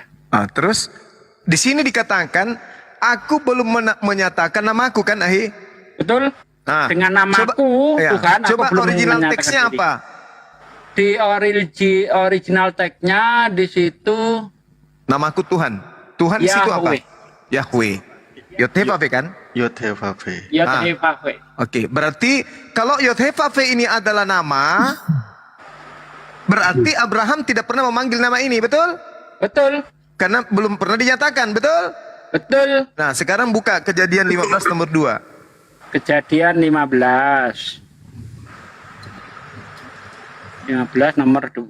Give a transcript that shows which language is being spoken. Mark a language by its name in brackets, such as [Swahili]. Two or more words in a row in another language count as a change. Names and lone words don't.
[Indonesian] Terus di sini dikatakan aku belum menyatakan namaku kan, Ahi? Betul. Dengan namaku Tuhan, aku belum original menyatakan teksnya diri. apa? Di original tag-nya di situ namaku Tuhan. Tuhan di situ apa? Yahweh. Yod-Heh-Vav kan? Yod-Heh-Vav. Yod-Heh-Vav. Oke, berarti kalau Yod-Heh-Vav ini adalah nama, berarti Abraham tidak pernah memanggil nama ini, betul? Betul. Karena belum pernah dinyatakan, betul? Betul. Nah, sekarang buka Kejadian 15 nomor 2. Kejadian 15 nomor 2.